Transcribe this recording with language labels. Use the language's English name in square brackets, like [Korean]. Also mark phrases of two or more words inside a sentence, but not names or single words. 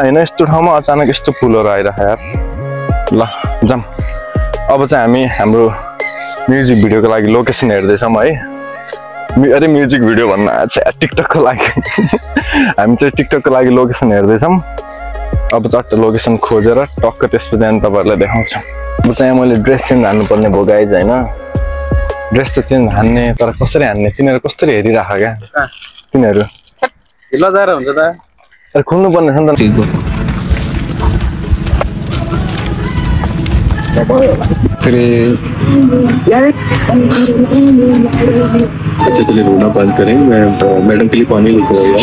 [Nepali] हैन यस्तो ठाउँमा अचानक यस्तो फुलहरू आइराख्यो यार ल जाम अब चाहिँ हामी हाम्रो म्युजिक भिडियोको लागि लोकेसन हेर्दैछौँ है अरे [English] music video [Nepali] भन्न चाहिँ टिकटकको लागि हामी चाहिँ टिकटकको लागि लोकेसन हेर्दैछौँ अब चट्ट लोकेसन खोजेर टक्क त्यसपछि अनि तपाईहरुलाई देखाउँछु अब चाहिँ मैले [English] dress change [Nepali] हान्नुपर्ने भयो गाइज हैन ड्रेस त चेन्ज हान्ने तर कसरी हान्ने तिनीहरू कसरी हेरिराख क्या तिनीहरू ढिलो जाएर हुन्छ त अरे खोल्नु पर्ने छ नि [Hindi] त अच्छा चलिए रोना बंद करें मैं मैडम के लिए पानी लेकर